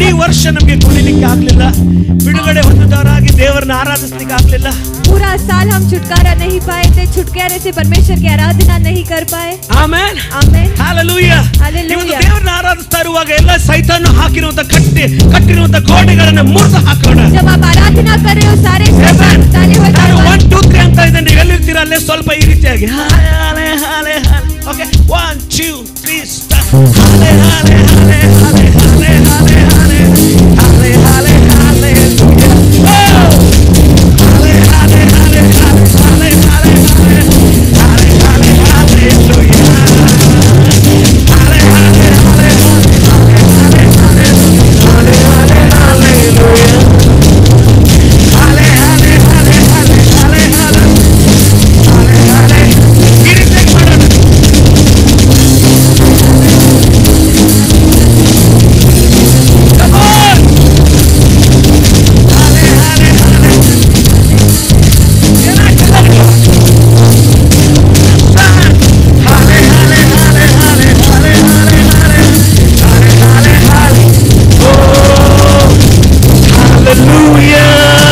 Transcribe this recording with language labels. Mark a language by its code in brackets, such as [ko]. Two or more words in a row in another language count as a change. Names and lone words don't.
[kn] ವರ್ಷ ನಮಗೆ ಕುಣಿಲಿಕ್ಕೆ ಆಗ್ಲಿಲ್ಲ, ಬಿಡುಗಡೆ ಹೊಂದಿದವರಾಗಿ ದೇವರನ್ನ ಆರಾಧಿಸ್ಲಿಕ್ಕೆ ಆಗ್ಲಿಲ್ಲ. [hi] पूरा साल हम छुटकारा नहीं पाए थे, छुटकारे से परमेश्वर की आराधना नहीं कर पाए. [kn] ಆಮೆನ್, [hi] आमेन, [kn] ಹಲ್ಲೆಲೂಯಾ. [hi] Hallelujah. [kn] ಇವತ್ತು ದೇವರನ್ನ ಆರಾಧಿಸ್ತಾ ಇರುವಾಗ ಎಲ್ಲ ಸೈತಾನ ಹಾಕಿರುವಂತ ಕಟ್ಟಿರುವಂತ ಗೋಡೆಗಳನ್ನ ಮುರಿದು ಹಾಕೋಣ. [hi] जब आप आराधना कर रहे हो सारे Amen. डाले हुए [kn] ನಾನು [hi] दरवाजे [kn] 1 2 3 ಅಂತ ಇದ್ದೀನಿ, ನೀವು ಎಲ್ಲಿರ್ತೀರ ಅಲ್ಲೇ ಸ್ವಲ್ಪ ಈ ರೀತಿಯಾಗಿ ಹಾಲೆ ಹಾಲೆ ಹಾಲೆ. ಓಕೆ 1 2 3 ಸ್ಟಾರ್ಟ್. ಹಾಲೆ ಹಾಲೆ ಹಾಲೆ ಹಾಲೆ ಹಾಲೆ ಹಾಲೆ ಹಾಲೆ ಹಾಲೆ ಹಾಲೆ ಹಾಲೆ. ಹಾಲೆ ಹಾಲೆ ಹಾಲೆ ಹಾಲೆ ಹಾಲೆ ಹಾಲೆ ಹಾಲೆ ಹಾಲೆ ಹಾಲೆಲೂಯಾ. ಹಾಲೆ ಹಾಲೆ ಹಾಲೆ ಹಾಲೆ ಹಾಲೆ ಹಾಲೆ ಹಾಲೆ ಹಾಲೆಲೂಯಾ. ಹಾಲೆ ಹಾಲೆ ಹಾಲೆ ಹಾಲೆ ಹಾಲೆ ಹಾಲೆ ಹಾಲೆ. ಈ ರೀತಿಯಾಗಿ ಮಾಡೋಣ. [en] Come on. [kn] ಹಾಲೆ ಹಾಲೆ ಹಾಲೆ. ಏನಾಗ್ತದೆ? ಹಾಲೆ ಹಾಲೆ ಹಾಲೆ ಹಾಲೆ ಹಾಲೆ ಹಾಲೆ ಹಾಲೆ ಹಾಲೆ ಹಾಲೆ ಹಾಲೆ. ಓ hallelujah.